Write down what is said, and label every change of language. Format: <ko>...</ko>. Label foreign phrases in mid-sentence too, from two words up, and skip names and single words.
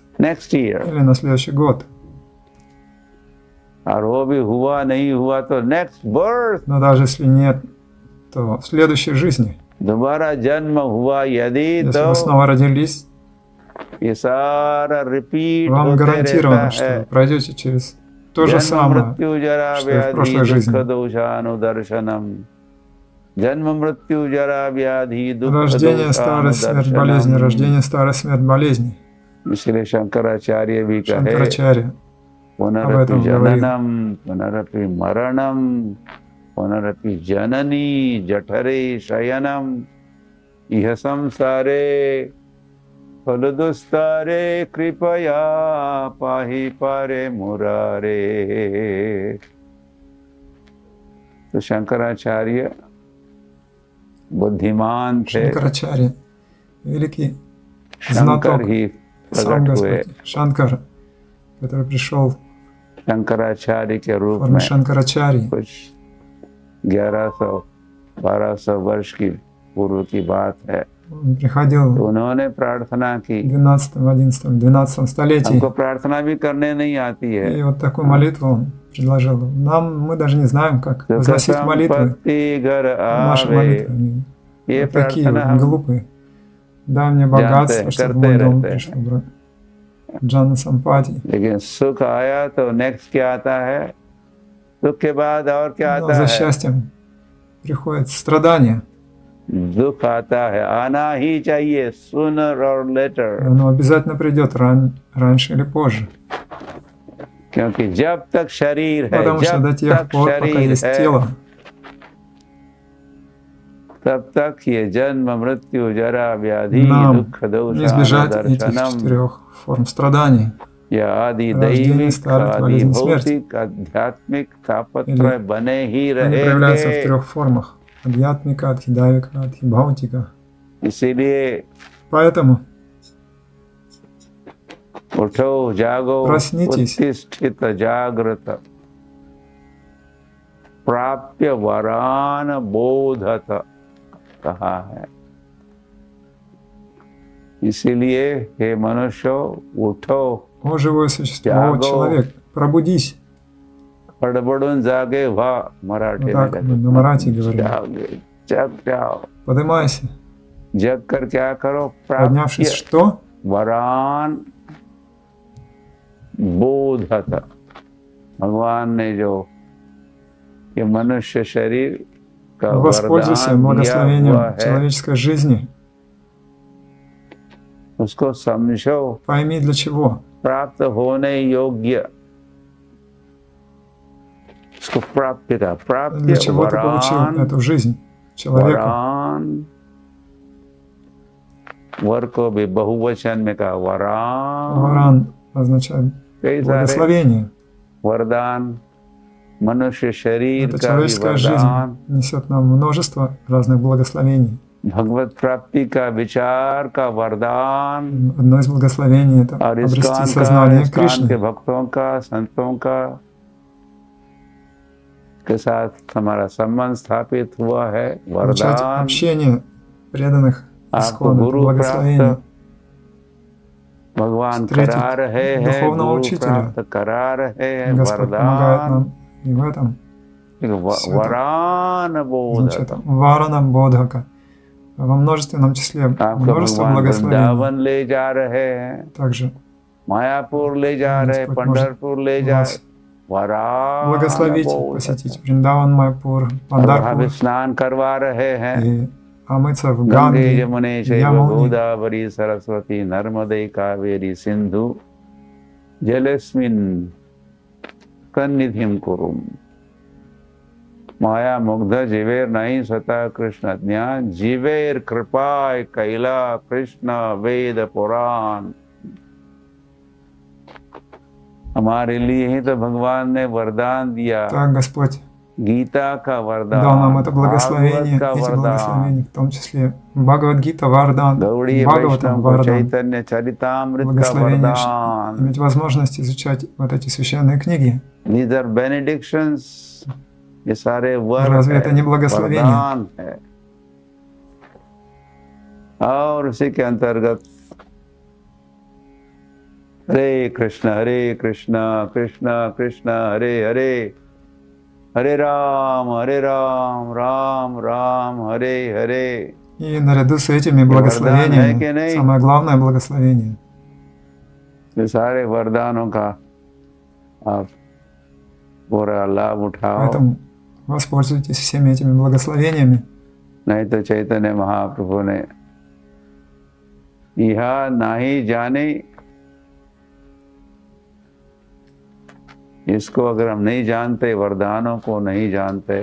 <en>next year.</en> <ru>или на следующий год.</ru> <hi>और वो भी हुआ नहीं हुआ तो</hi> <en>next birth,</en> <ru>Но даже если нет, то в следующей жизни,</ru> <hi>दोबारा जन्म हुआ यदि</hi> <ru>если</ru> <hi>तो</hi> <ru>вы снова родились,</ru> <hi>ये सारा रिपीट</hi> <ru>вам</ru> <hi>होते</hi> <ru>гарантировано,</ru> <hi>रहता</hi> <ru>что</ru> <hi>है।</hi> <ru>вы пройдете через то же</ru> <hi>जन्म</hi> <ru>самое,</ru> <sa>मृत्यु जरा</sa> <ru>что и в</ru> <sa>व्याधि</sa> <ru>прошлой жизни.</ru> <sa>दुख दोषानुदर्शनम, जन्म मृत्यु जरा व्याधि दुख</sa> <ru>Рождение, старость, смерть, болезни,</ru> <sa>दोषानुदर्शनम।</sa> <ru>рождение, старость, смерть, болезни.</ru> <hi>इसलिए शंकराचार्य भी कहे</hi> <ru>Шанкарачарья</ru> <sa>पुनरपि</sa> <ru>этом говорит.</ru> <sa>जननम पुनरपि मरणम पुनरपि जननी जठरे शयनम इह संसारे फलदुस्तारे कृपया पाहि पारे मुरारे।</sa> <hi>तो शंकराचार्य बुद्धिमान थे,</hi> <ru>Шанкарачарья, великий</ru> <hi>शंकर</hi> <ru>знаток,</ru> <hi>ही</hi> <ru>сам</ru> <hi>प्रकट हुए,</hi> <ru>Господь, Шанкар, который пришел</ru> <hi>शंकराचार्य के</hi> <ru>в</ru> <hi>रूप</hi> <ru>форме</ru> <hi>में</hi> <ru>Шанкарачарьи.</ru> <hi>कुछ 1100-1200 वर्ष की पूर्व की बात है।</hi> <ru>Он приходил</ru> <hi>तो उन्होंने प्रार्थना की,</hi> <ru>в 12, 11, 12 столетии.</ru> <hi>हमको प्रार्थना भी करने नहीं आती है।</hi> <ru>И вот такую молитву он предложил. Мы даже не знаем, как</ru> <hi>सुख</hi> <ru>возносить молитвы.</ru> <hi>संपत्ति घर</hi> <ru>Наши</ru> <hi>आवे,</hi> <ru>молитвы, они</ru> <hi>ये</hi> <ru>вот такие</ru> <hi>प्रार्थना</hi> <ru>вот</ru> <hi>हम</hi> <ru>глупые. Дай мне богатство, чтобы в</ru> <hi>करते</hi> <ru>мой дом</ru> <hi>रहते</hi> <ru>пришло,</ru> <hi>हैं।</hi> <ru>брат. Джана Сампати.</ru> <hi>लेकिन सुख आया तो नेक्स्ट क्या आता है? सुख के बाद और क्या</hi> <ru>Но</ru> <hi>आता</hi> <ru>за</ru> <hi>है?</hi> <ru>счастьем приходит страдание.</ru> <hi>दुख आता है, आना ही चाहिए,</hi> <en>sooner or</en> <ru>И</ru> <en>later,</en> <ru>оно обязательно придет раньше или позже.</ru> <hi>क्योंकि जब तक शरीर है,</hi> <ru>Потому что до</ru> <hi>जब</hi> <ru>тех</ru> <hi>तक</hi> <ru>пор, пока</ru> <hi>शरीर</hi> <ru>есть</ru> <hi>है,</hi> <ru>тело,</ru> <hi>तब तक ये जन्म मृत्यु जरा व्याधि</hi> <ru>нам</ru> <hi>दुख दोष</hi> <ru>не избежать этих</ru> <sa>दर्शनम</sa> <ru>4 форм страданий.</ru> <hi>या आदि</hi> <ru>Рождение,</ru> <hi>दैविक,</hi> <ru>старость,</ru> <hi>आदि</hi> <ru>болезнь, смерть.</ru> <hi>भौतिक, आध्यात्मिक तापत्र</hi> <ru>Или</ru> <hi>बने ही</hi> <ru>Они проявляются в</ru> <hi>रहेंगे।</hi> <ru>3 формах. Адьятмика, Адхидавика, Адхибхаутика.</ru> <hi>इसीलिए</hi> <ru>Поэтому</ru> <hi>उठो जागो,</hi> <ru>Проснитесь.</ru> <sa>उत्तिष्ठित जागृत, प्राप्य वरान बोधत</sa> <hi>कहा है। इसीलिए हे मनुष्य उठो,</hi> <ru>о живое существо, Тяго. о человек, пробудись.</ru> <mr>हड़बड़ून जागे वाह मराठी</mr> <ru>Вот</ru> <hi>में</hi> <ru>так</ru> <hi>कहते</hi> <ru>мы на</ru> <hi>हैं।</hi> <ru>марате говорим.</ru> <hi>जागे, जग जाओ,</hi> <ru>Поднимайся.</ru> <hi>जग कर क्या करो?</hi> <ru>Поднявшись,</ru> <sa>प्राप्य</sa> <ru>что?</ru> <sa>वरान बोधत।</sa> <hi>भगवान ने जो ये मनुष्य शरीर का</hi> <ru>Воспользуйся</ru> <hi>वरदान दिया हुआ</hi> <ru>благословением</ru> <hi>है,</hi> <ru>человеческой жизни.</ru> <hi>उसको समझो,</hi> <ru>Пойми, для чего.</ru> <hi>प्राप्त होने योग्य, उसको प्राप्य का</hi> <ru>Для</ru> <hi>प्राप्य</hi> <ru>чего ты получил</ru> <hi>वरान,</hi> <ru>эту жизнь человека.</ru> <hi>वरान, वर को भी बहुवचन में कहा वरान,</hi> <ru>Варан означает</ru> <hi>कई सारे</hi> <ru>благословение.</ru> <hi>वरदान, मनुष्य शरीर</hi> <ru>Эта</ru> <hi>का भी</hi> <ru>человеческая жизнь</ru> <hi>वरदान,</hi> <ru>несет нам множество разных благословений.</ru> <hi>भगवत प्राप्ति का विचार का वरदान,</hi> <ru>Одно из благословений – это</ru> <hi>और</hi> <ru>обрести</ru> <hi>इस्कान</hi> <ru>сознание</ru> <hi>के</hi> <ru>Кришны.</ru> <hi>भक्तों का, संतों का के साथ हमारा संबंध स्थापित हुआ है।</hi> <ru>Получать</ru> <hi>वरदान,</hi> <ru>общение преданных</ru> <hi>आपको</hi> <ru>Искон, это</ru> <hi>गुरु</hi> <ru>благословение.</ru> <hi>प्राप्त भगवान</hi> <ru>Встретить</ru> <hi>करा रहे हैं,</hi> <ru>духовного</ru> <hi>गुरु</hi> <ru>учителя.</ru> <hi>प्राप्त करा रहे हैं।</hi> <ru>Господь помогает</ru> <hi>वरदान,</hi> <ru>нам и в этом.</ru> <hi>वरान बोध,</hi> <ru>Значит, Варана Бодхака. Во множественном числе</ru> <hi>आपको</hi> <ru>множество</ru> <hi>भगवान</hi> <ru>благословений.</ru> <hi>वृंदावन ले जा रहे हैं,</hi> <ru>Также</ru> <hi>मायापुर ले जा रहे,</hi> <ru>Господь может</ru> <hi>पंढरपुर ले जा,</hi> <ru>вас</ru> <hi>वरान</hi> <ru>благословить,</ru> <hi>बोध,</hi> <ru>посетить Вриндаван, Майпур,</ru> <hi>और वहाँ</hi> <ru>Пандарпур</ru> <hi>भी स्नान करवा रहे हैं।</hi> <ru>и омыться в</ru> <sa>गंगे</sa> <ru>Ганге,</ru> <sa>यमुने चैव</sa> <ru>Ямуне.</ru> <sa>गोदावरी सरस्वती नर्मदे कावेरी सिंधु जलेस्मिन् सन्निधिं कुरुम।</sa> <bn>মায়া মুগ্ধ জীবের নাহি স্বতঃ কৃষ্ণ জ্ঞান, জীবের কৃপায় কৈলা কৃষ্ণ বেদ পুরাণ।</bn> <hi>हमारे लिए ही तो भगवान ने वरदान दिया,</hi> <ru>Так Господь</ru> <hi>गीता का वरदान,</hi> <ru>дал нам это благословение,</ru> <hi>भागवत का</hi> <ru>эти</ru> <hi>वरदान,</hi> <ru>благословения, в том числе Бхагавад-гита, Вардан,</ru> <hi>गौड़ी</hi> <ru>Бхагаватам,</ru> <hi>वैष्णव</hi> <ru>Вардан.</ru> <hi>चैतन्य चरितामृत का</hi> <ru>Благословение,</ru> <hi>वरदान।</hi> <ru>иметь возможность изучать вот эти священные книги.</ru> <en>These are benedictions,</en> <hi>ये सारे वर</hi> <ru>Разве</ru> <hi>है,</hi> <ru>это не благословение?</ru> <hi>वरदान है। और उसी के अंतर्गत</hi> <sa>हरे कृष्ण कृष्ण कृष्ण हरे हरे, हरे राम राम राम हरे हरे।</sa> <ru>И наряду с этими</ru> <hi>है कि</hi> <ru>благословениями,</ru> <hi>नहीं?</hi> <ru>самое главное благословение,</ru> <hi>ये सारे वरदानों का आप पूरा लाभ उठाओ,</hi> <ru>поэтому воспользуйтесь всеми этими благословениями.</ru> <hi>नहीं तो चैतन्य महाप्रभु ने यह नहीं जाने, इसको अगर हम नहीं जानते, वरदानों को नहीं जानते,</hi>